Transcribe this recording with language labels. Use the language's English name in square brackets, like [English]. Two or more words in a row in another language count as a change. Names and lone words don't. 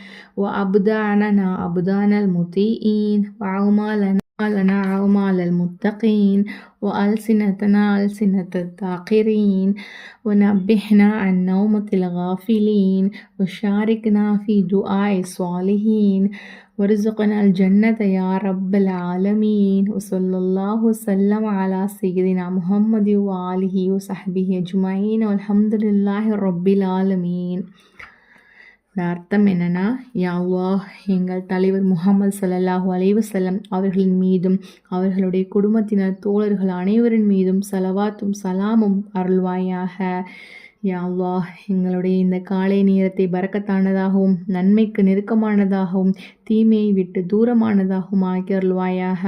[Arabic] وأبداننا أبدان المطيعين وأعمالنا أعمال المتقين وألسنتنا ألسنة الذاكرين ونبهنا عن نومة الغافلين وشاركنا في دعاء الصالحين ورزقنا الجنة يا رب العالمين. وصلى الله وسلم على سيدنا محمد وآله وصحبه أجمعين والحمد لله رب العالمين. [Tamil] அர்த்தம் என்னன்னா, [Arabic] يا الله [Tamil] எங்கள் தலைவர் முஹம்மது [Arabic] صلى الله عليه وسلم [Tamil] அவர்களின் மீதும் அவர்களுடைய குடும்பத்தினர் தோழர்கள் அனைவரின் மீதும் ஸலவாத்தும் சலாமும் அருள்வாயாக. [Arabic] يا الله [Tamil] எங்களுடைய இந்த காலை நேரத்தை பரக்கத்தானதாகவும் நன்மைக்கு நெருக்கமானதாகவும் தீமையை விட்டு தூரமானதாகவும் ஆக்கி அருள்வாயாக.